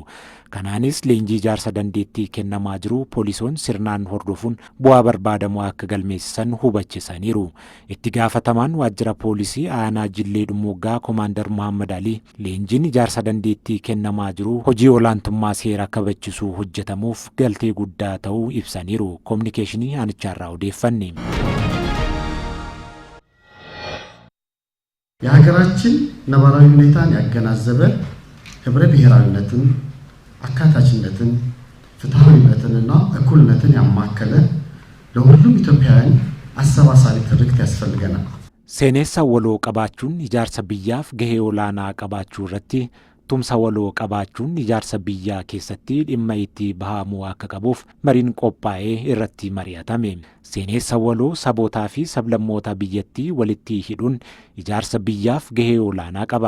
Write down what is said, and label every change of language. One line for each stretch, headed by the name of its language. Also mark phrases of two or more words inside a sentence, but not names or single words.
Oromo: Kanaanis leenjii ijaarsa dandeettii kennamaa jiru poolisoon sirnaan hordofuun bu'aa barbaadamu akka galmeessisan hubachisaniiru. Itti gaafatamaan waajjira poolisii aanaa Jillee Dhummoggaa Koomaandar Muhammad Alii leenjiin ijaarsa dandeettii kennamaa jiru hojii olaantummaa seera kabachiisuu hojjetamuuf galtee guddaa ta'uu ibsaniiru. Kominikeeshinii aanicharraa odeeffanne.
Amharic: የሀገራችን ነባራዊ ሁኔታን ያገናዘበ ህብረ ብሔራዊነትን አካታችነትን ፍትሃዊነትንና እኩልነትን ያማከለ ለሁሉም ኢትዮጵያውያን አሰባሳቢ ትርክት ያስፈልገናል።
Oromo: Seenessa waloo qabaachuun ijaarsa biyyaaf gahee olaanaa qabaachuu irratti tumsa waloo qabaachuun ijaarsa biyyaa keessatti dhimma itti bahamuu akka qabuuf mariin qophaa'ee irratti mari'atame. Seenessa waloo sabootaa fi sablammoota biyyattii walitti hidhuun ijaarsa biyyaaf gahee olaanaa qaba.